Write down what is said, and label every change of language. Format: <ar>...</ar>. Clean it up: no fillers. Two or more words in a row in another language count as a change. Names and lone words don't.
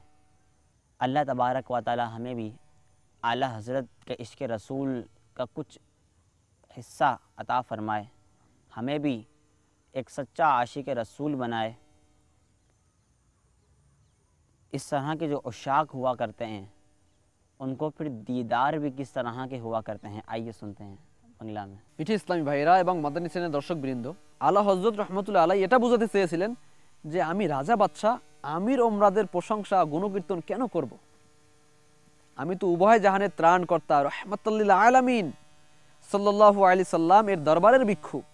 <ur>اللہ تبارک و تعالی ہمیں بھی اعلیٰ حضرت کے عشق رسول کا کچھ حصہ عطا فرمائے، ہمیں بھی ایک سچا عاشق رسول بنائے۔ اس طرح کے جو عشاق ہوا کرتے ہیں ان کو پھر دیدار بھی کس طرح کے ہوا کرتے ہیں، آئیے سنتے ہیں বাংলা में।</ur> <bn>পিঠে ইসলামী ভাইরা এবং মাদানী শ্রেণীর দর্শকবৃন্দ, আলা হযরত রহমতুল্লাহ আলাইহি এটা বোঝাতে চেয়েছিলেন যে আমি রাজা বাদশাহ আমির ওমরাদের প্রশংসা গুণকীর্তন কেন করব? আমি তো উভয় জাহানের ত্রাণকর্তা রাহমাতুল লিল আলামিন সাল্লাল্লাহু আলাইহি সাল্লাম এর দরবারের ভিক্ষুক।</bn>